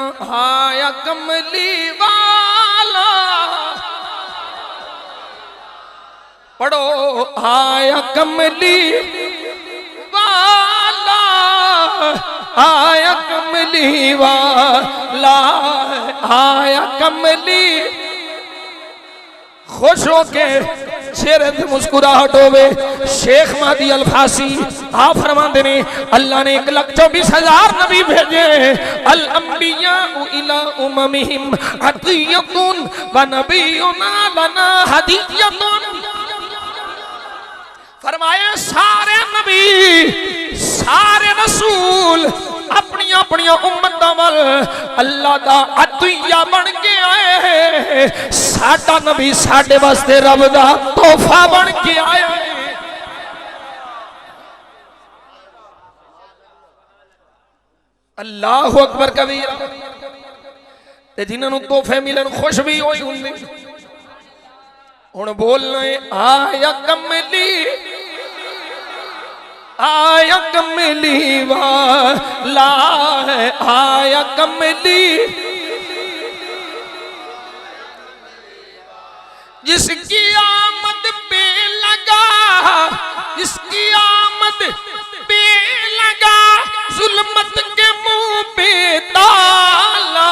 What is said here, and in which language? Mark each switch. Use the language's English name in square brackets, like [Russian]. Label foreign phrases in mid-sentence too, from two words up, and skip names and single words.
[Urdu] ہایا کملی والا پڑھو، آیا کملی والا، آیا کملی والا، آیا کملی. [Punjabi] خوش ہو کے چہرے پہ مسکراہٹ ہووے. شیخ مہدی الفاسی آپ فرماتے نے اللہ نے 1,24,000 نبی بھیجے. [Arabic] الأنبياء إلى أممهم عطية ونبينا لنا هدية. [Punjabi] فرمایا سارے نبی سارے رسول اپنی اپنی امت ول اللہ دا عطیہ بن کے آئے. ساڈا نبی ساڈے واسطے رب دا تحفہ بن کے آیا. [Arabic] الله أكبر كبيرا. [Punjabi] تے جنہاں تحفے ملن خوش بھی ہوئی ہوندے. ہن بولنا ہے [Urdu] آیا کملی، آیا کملی والا، آیا کملی. جس کی آمد پہ لگا، جس کی آمد پہ لگا، ظلمت کے منہ پہ تالا.